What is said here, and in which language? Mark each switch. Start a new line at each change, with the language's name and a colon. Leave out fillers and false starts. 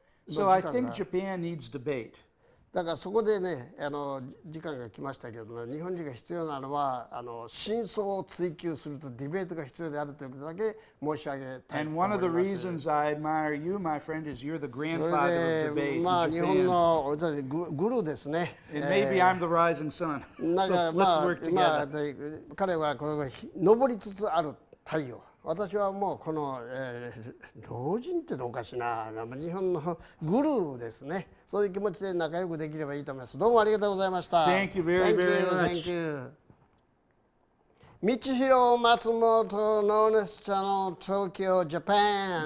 English: So I think Japan needs debate.
Japanese: だからそこでね、時間が来ましたけども、日本人が必要なのは真相を追求するとディベートが必要であるということだけ申し上げたいと思います。
English: And one of the reasons I admire you, my friend, is you're the grandfather of debate in Japan.
Japanese: 日本のグルですね。
English: And maybe I'm the rising sun. So let's work together.
Japanese: 彼はこれ昇りつつある太陽。私はもうこの、老人ってのおかしいな、日本のグルーですね。そういう気持ちで仲良くできればいいと思います。どうもありがとうございました。
English: Thank you very, very much. Thank you. Michihiro Matsumoto, known as Channel Tokyo, Japan.